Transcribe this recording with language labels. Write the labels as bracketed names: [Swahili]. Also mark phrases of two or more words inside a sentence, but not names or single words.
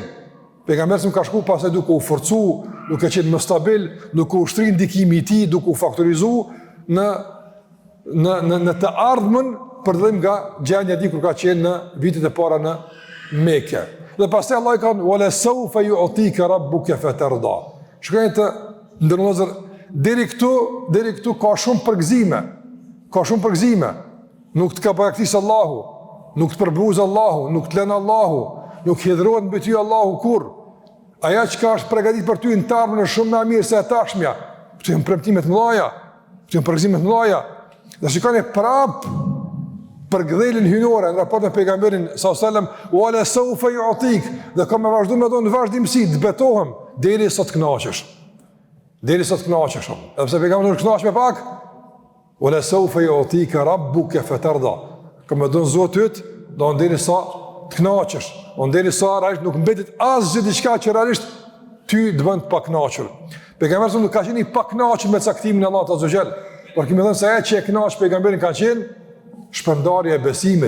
[Albanian] Pejgamberi ka shku pastaj duke u forcu, duke qenë më stabil, duke u ushtri ndikimi i tij, duke u faktorizu në të ardhmen për dhëm nga gjendja e tij kur ka qenë në vitet e para në Mekë. Dhe pastaj Allah i ka thënë: [Arabic] "ولسوف يعطيك ربك فترضى." [Albanian] Shkojnë të ndërlozër deri këtu ka shumë përgëzime. Ka shumë përgëzime. Nuk të ka braktis Allahu, nuk të përbuz Allahu, nuk të lënë Allahu, nuk hidhrohet mbi ty Allahu kurrë. Aja që ka është pregadit për ty në të ardhmen është shumë më mirë se e tashmja. Këtu janë premtimet mëdha, këtu janë përgëzimet mëdha. Dhe shikoni prapë për gdhelin hynore në raport me pejgamberin [Arabic] صلى الله عليه وسلم, "ولسوف يعطيك", [Albanian] dhe kam me vazhdu me në vazhdimsi, të betohem deri sa të kënaqesh. Deri sa të kënaqesh. Edhe pse pejgamberi nuk kënaq me pak, [Arabic] "ولسوف يعطيك ربك فترضى", [Albanian] kam me don Zoti yt, do deri sa të kënaqesh. Deri sa realisht nuk mbetet asgjë diçka që realisht ty të bën të pakënaqur. Pejgamberi nuk ka qenë i pakënaqur me caktimin e Allahut [Arabic] عز وجل. [Albanian] Por kemi thënë se ajo që e kënaq pejgamberin ka qenë shpërndarja e besimit.